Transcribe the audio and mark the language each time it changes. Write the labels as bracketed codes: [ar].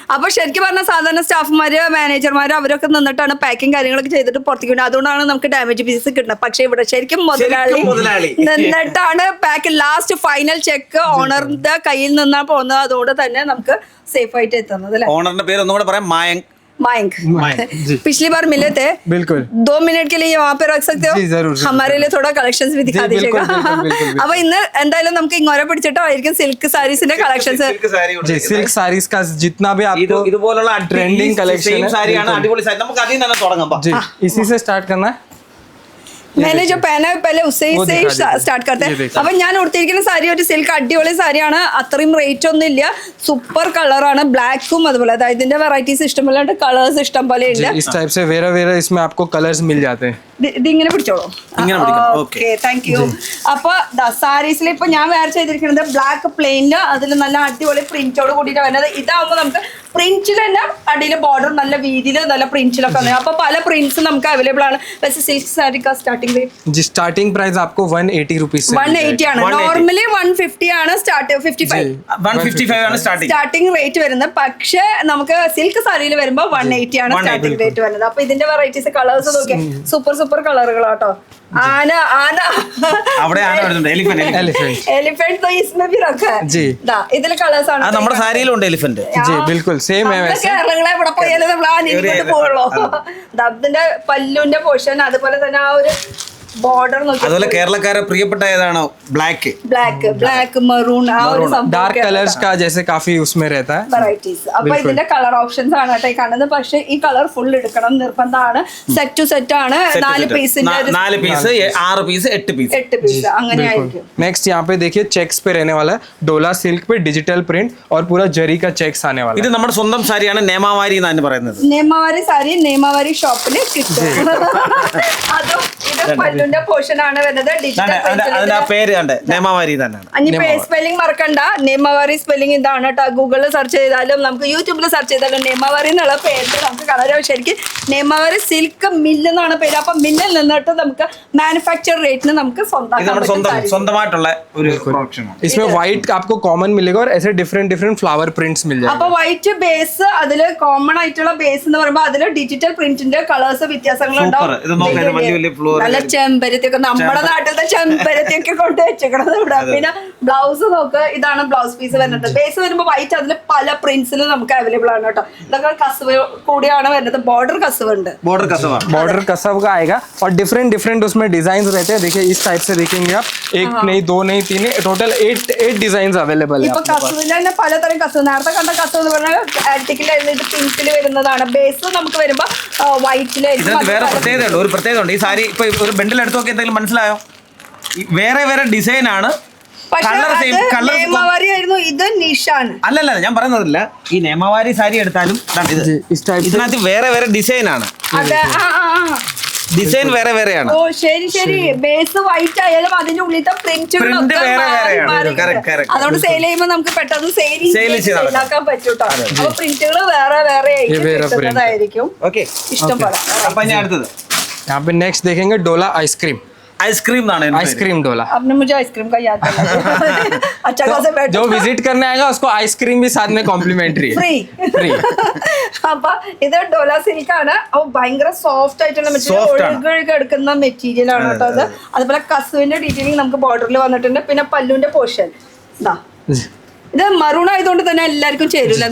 [ml] അപ്പൊ ശരിക്കും പറഞ്ഞ സാധാരണ സ്റ്റാഫ്മാര് മാനേജർമാര് അവരൊക്കെ നിന്നിട്ടാണ് പാക്കിംഗ് കാര്യങ്ങളൊക്കെ ചെയ്തിട്ട് പുറത്തേക്ക് വിടുന്നത്. അതുകൊണ്ടാണ് നമുക്ക് ഡാമേജ് പീസസ് കിട്ടുന്നത്. പക്ഷെ ഇവിടെ ശരിക്കും മുതലാളി നിന്നിട്ടാണ് പാക്ക്. ലാസ്റ്റ് ഫൈനൽ ചെക്ക് ഓണറിന്റെ കയ്യിൽ നിന്നാണ് പോകുന്നത്. അതുകൊണ്ട് തന്നെ നമുക്ക് സേഫ് ആയിട്ട് എത്തുന്നത്. ഓണറിന്റെ പേര് ഒന്നും കൂടെ പറയാം, മായങ്ക്. [hi] मायंक, पिछली बार मिले थे. बिल्कुल 2 मिनट के लिए वहाँ पे रख सकते हो? जी, जरूर, हमारे लिए थोड़ा कलेक्शंस भी दिखा दीजिएगा. [ml] अब इന്ന് എന്തായാലും നമുക്ക് ഇങ്ങോട്ട് പിടിച്ചിട്ടായിരിക്കും സിൽക്ക് സാരീസിന്റെ കളക്ഷൻസ്. [hi] जी, सिल्क साड़ीज का जितना भी आपको [ml] ഇതുപോലുള്ള [hi] ट्रेंडिंग कलेक्शन है, [ml] സാരിയാണ്, അടിപൊളി സാരി. നമുക്ക് അതിൽ നിന്ന് തുടങ്ങാം. [hi] जी, इसी से स्टार्ट करना है. मैंने जो पहना है पहले उससे ही स्टार्ट करते हैं. [ml] അപ്പൊ ഞാൻ ഉടുത്തിരിക്കുന്ന സാരി ഒരു സിൽക്ക് അടിപൊളി സാരിയാണ്. അത്രയും റേറ്റ് ഒന്നും ഇല്ല. സൂപ്പർ കളറാണ്, ബ്ലാക്കും അതുപോലെ. അതായത് ഇതിന്റെ വെറൈറ്റീസ് ഇഷ്ടംപോലെ ഉണ്ട്, കളേഴ്സ് ഇഷ്ടം പോലെ ഉണ്ട്. [hi] इस टाइप से वेरा इसमें आपको कलर्स मिल जाते हैं. [ml] ഇതിങ്ങനെ പിടിച്ചോളൂ. Okay, thank you. അപ്പൊ സാരീസിൽ ഇപ്പൊ ഞാൻ വെയർ ചെയ്തിരിക്കുന്നത് ബ്ലാക്ക് പ്ലെയിനില് അതിൽ നല്ല അടിപൊളി പ്രിന്റോട് കൂടിയിട്ട് വരുന്നത്. ഇതാവുമ്പോൾ നമുക്ക് പ്രിന്റിൽ തന്നെ അടിയിൽ ബോർഡർ നല്ല വീതിയിൽ നല്ല പ്രിന്റിലൊക്കെ വന്നത്. അപ്പൊ പല പ്രിന്റ്സ് നമുക്ക് അവൈലബിൾ ആണ്. പക്ഷേ സിൽക്ക് സാരി [hi] का स्टार्टिंग रेट जी, स्टार्टिंग प्राइस आपको 180 रुपीस से [ml] 180 ആണ്. നോർമലി 150 ആണ് സ്റ്റാർട്ട്, 155 ആണ് സ്റ്റാർട്ടിംഗ് റേറ്റ് വരുന്നത്. പക്ഷേ നമുക്ക് സിൽക്ക് സാരിയിൽ വരുമ്പോ 180 ആണ് സ്റ്റാർട്ടിംഗ് റേറ്റ് വരുന്നത്. അപ്പൊ ഇതിന്റെ വെറൈറ്റീസ് കളേഴ്സ് നോക്കിയാൽ സൂപ്പർ കളറുകളാട്ടോ. आना അവിടെ ആന വരുന്നുണ്ട്, [hi] एलिफेंट तो इसमें भी रखा है जी. [ml] दा ഇതിൽ കളേഴ്സ് ആണ്. നമ്മുടെ സാരിയിലുണ്ട് എലിഫന്റ്. [hi] जी बिल्कुल सेम है वैसे. [ml] കേരളങ്ങളെ ഇവിടെ പോയാലും നമ്മൾ ആ നീങ്ങോട്ട് പോവുള്ളൂ. ദബിന്റെ പല്ലുവിന്റെ പോർഷൻ അതുപോലെ തന്നെ ആ ഒരു ബോർഡർ നോക്കി. അതുപോലെ കേരളക്കാരെ പ്രിയപ്പെട്ട ഏതാണോ ബ്ലാക്ക് മെറൂൺ ആ ഒരു [hi] डार्क कलर्स का जैसे काफी उसमें रहता है [ml] വെറൈറ്റീസ്. അപ്പൊ ഇതിന്റെ കളർ ഓപ്ഷൻസ് ആണ് കേട്ടോ കാണുന്നത്. പക്ഷെ ഈ കളർ ഫുൾ എടുക്കണം നിർബന്ധമാണ്. സെറ്റ് ടു സെറ്റ് ആണ്. 4 പീസിന്റെ 4 പീസ് 6 പീസ് 8 പീസ് 8 പീസ് അങ്ങനെ ആയിരിക്കും. [hi] नेक्स्ट यहाँ पे देखिए चेक्स पे रहने वाला है, डोला सिल्क पे डिजिटल प्रिंट और पूरा जरी का चेक्स आने वाला [ml] ഇത് നമ്മുടെ സ്വന്തം സാരിയാണ്, നേമാവാരി എന്നാണ് പറയുന്നത്. നേമാവാരി സാരി നേമാവാരി ഷോപ്പിൽ കിട്ടും. അതും ഇത് പല്ലുവിന്റെ പോർഷൻ ആണ് വരുന്നത്. അതിന്റെ പേര് കണ്ടേ നേമാവാരി തന്നെയാണ്. ഇനി സ്പെല്ലിംഗ് മറക്കണ്ട. നേമാവാരി സ്പെല്ലിംഗ് ഇതാണ് കേട്ടോ. ഗൂഗിളിൽ സെർച്ച് ചെയ്താലും നമുക്ക് യൂട്യൂബിൽ സെർച്ച് ചെയ്താലും നേമാവാരി എന്നുള്ള പേരിൽ നമുക്ക് കാണാൻ. ശരിക്കും നേമാവാരി സിൽക്ക് മില്ല് എന്നാണ് പേര്. അപ്പൊ മില്ലിൽ നിന്നിട്ട് നമുക്ക് മാനുഫാക്ചർ റേറ്റിന് നമുക്ക് സ്വന്തമായിട്ടുള്ള ഒരു പ്രൊഡക്ഷൻ. [hi] इसमें व्हाइट आपको कॉमन मिलेगा और ऐसे डिफरेंट फ्लावर प्रिंट्स मिल जाएंगे. [ml] അപ്പൊ വൈറ്റ് ബേസ് അതില് കോമൺ ആയിട്ടുള്ള ബേസ് എന്ന് പറയുമ്പോൾ അതില് ഡിജിറ്റൽ പ്രിന്റിന്റെ കളേഴ്സ് വ്യത്യാസങ്ങളുണ്ടാവും. നല്ല ചെമ്പരത്തിയൊക്കെ നമ്മുടെ നാട്ടിലത്തെ ചെമ്പരത്തിയൊക്കെ കൊണ്ട് വെച്ചേക്കണത് ഇവിടെ. പിന്നെ ബ്ലൗസ് നോക്ക്, ഇതാണ് ബ്ലൗസ് പീസ് വരുന്നത്. ബേസ് വരുമ്പോൾ വൈറ്റ് അതിൽ പല പ്രിന്റ്സിൽ നമുക്ക് അവൈലബിൾ ആണ് കേട്ടോ. ഇതൊക്കെ കസവ് കൂടിയാണ് വരുന്നത്. ബോർഡർ कसव [hi] बॉर्डर कसव का आएगा और डिफरेंट उसमें डिजाइन रहते हैं. देखिए इस टाइप से देखेंगे आप, 1 नहीं 2 नहीं 3 नहीं, टोटल 8 डिजाइन अवेलेबल है. [ml] ഇപ്പൊ കസവിൽ തന്നെ പലതരം കസവ്. നേരത്തെ കണ്ട കസവ് എന്ന് പറഞ്ഞാൽ ആന്റിക്കിലായിരുന്നു. ഇത് പിങ്കിൽ വരുന്നതാണ്. ബേസ് നമുക്ക് വരുമ്പോൾ വൈറ്റിലായിരിക്കും. ഇതിനകത്ത് വേറെ പ്രത്യേകതയുണ്ട്, ഒരു പ്രത്യേകതയുണ്ട്. ഈ സാരി ഇപ്പൊ ഒരു ബണ്ടിൽ എടുത്ത് നോക്കി എന്തെങ്കിലും മനസ്സിലായോ? വേറെ വേറെ ഡിസൈൻ ആണ്, കളർ സെയിം, കളർ ആയിരുന്നു. ഇത് നിഷാൻ അല്ലല്ല, ഞാൻ പറയുന്നതില്ല. ഈ നേമവാരി സാരി എടുത്താലും ഇതാണ് ഇത്. ഇതിനകത്ത് വേറെ വേറെ ഡിസൈൻ ആണ്, അതെ. ഡിസൈൻ വേറെ വേറെയാണ്. ഓ ശരി ശരി. ബേസ് വൈറ്റ് ആയാലും അതിന്റെ ഉള്ളിലത്തെ Print വേറെ വേറെയാണ്. [en] Correct, correct. [ml] അതുകൊണ്ട് സെയിൽ ചെയ്യുമ്പോൾ നമുക്ക് പെട്ടെന്ന് Sale ചെയ്ത് ആക്കാൻ പറ്റൂട്ടോ. അപ്പൊ പ്രിന്റുകൾ വേറെ വേറെ കിട്ടുന്നതായിരിക്കും. ഓക്കെ, ഇഷ്ടം പോലെ. അപ്പൊ ഞാൻ അടുത്തത് [hi] यहाँ पे नेक्स्ट देखेंगे डोला आइसक्रीम. [ml] ഐസ്ക്രീം എന്നാണ് [hi] आइसक्रीम डोला. आपने मुझे आइसक्रीम का याद दिलाया. अच्छा खासा बैठो. जो विजिट करने आएगा उसको आइसक्रीम भी साथ में कॉम्प्लीमेंट्री [en] Free. Free. [ml] അപ്പൊ ഇത് ഡോല സിൽക്ക് ആണ്. ഭയങ്കര സോഫ്റ്റ് ആയിട്ടുള്ള മെറ്റീരിയൽ, Soft ആണ്. ഒഴുകി എടുക്കുന്ന മെറ്റീരിയൽ ആണ് കേട്ടോ അത്. അതുപോലെ കസുവിന്റെ ഡീറ്റെയിലിംഗ് നമുക്ക് ബോർഡറിൽ വന്നിട്ടുണ്ട്. പിന്നെ പല്ലുവിന്റെ പോർഷൻ ഇതാ. ഇത് മറൂൺ ആയതുകൊണ്ട് തന്നെ എല്ലാവർക്കും ചേരില്ല.